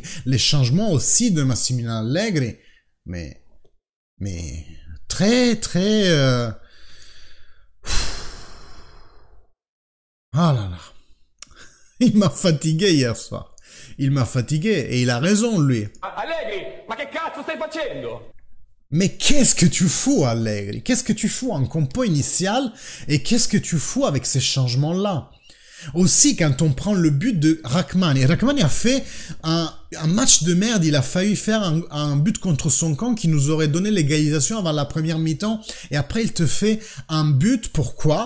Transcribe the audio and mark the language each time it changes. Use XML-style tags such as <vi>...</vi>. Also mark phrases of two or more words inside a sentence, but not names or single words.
<fr>Les changements aussi de Massimiliano Allegri. Mais très, très... Ah là là. Il m'a fatigué hier soir. Il m'a fatigué et il a raison lui.</fr> <it>Allegri, ma che cazzo stai facendo?</it> <fr>Mais qu'est-ce que tu fous, Allegri? Qu'est-ce que tu fous en compo initial et qu'est-ce que tu fous avec ces changements-là? Aussi, quand on prend le but de Rachmani, Rachmani a fait un match de merde, il a failli faire un but contre son camp qui nous aurait donné l'égalisation avant la première mi-temps, et après il te fait un but, pourquoi?</fr>